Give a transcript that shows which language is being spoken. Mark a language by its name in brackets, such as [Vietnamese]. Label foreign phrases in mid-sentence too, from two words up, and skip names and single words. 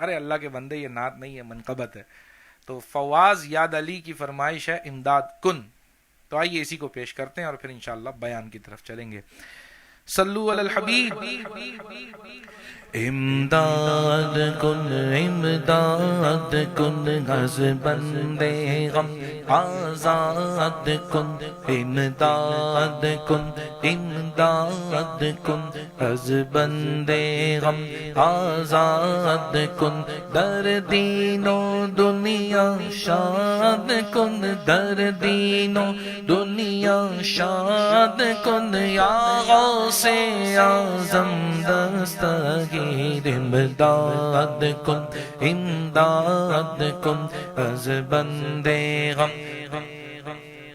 [Urdu] ارے اللہ کے بندے یہ نعت نہیں ہے منقبت ہے. تو فواز یاد علی کی فرمائش ہے [Persian] امداد کن. [Urdu] تو آئیے اسی کو پیش کرتے ہیں اور پھر انشاءاللہ بیان کی طرف چلیں گے. [Arabic] صلو علی الحبیب. [Persian] امداد کن امداد کن غز بندے غم آزاد کن، امداد کن امداد کن غز بندے غم آزاد کن، در دین و دنیا شاد کن، در دین و دنیا شاد کن، یا غوث اعظم دستگیر امداد کن امداد کن از بندے غم